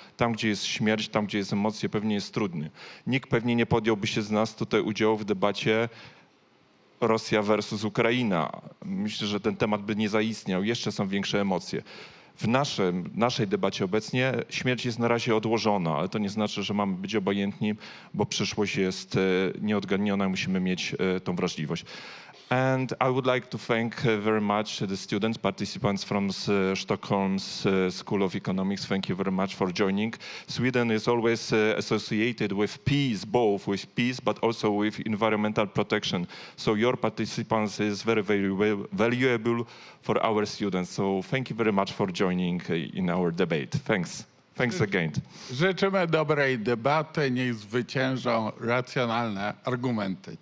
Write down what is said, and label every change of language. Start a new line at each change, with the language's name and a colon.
Polish: Tam, gdzie jest śmierć, tam, gdzie jest emocje, pewnie jest trudny. Nikt pewnie nie podjąłby się z nas tutaj udziału w debacie Rosja versus Ukraina. Myślę, że ten temat by nie zaistniał. Jeszcze są większe emocje. W naszej debacie obecnie śmierć jest na razie odłożona, ale to nie znaczy, że mamy być obojętni, bo przyszłość jest nieodgadniona i musimy mieć tą wrażliwość.
English: And I would like to thank very much the students, participants from Stockholm School of Economics. Thank you very much for joining. Sweden is always associated with peace, both with peace, but also with environmental protection. So your participants is very, very valuable for our students. So thank you very much for joining in our debate. Thanks. Thanks again.
Polish: Życzymy dobrej debaty, niech zwyciężą racjonalne argumenty.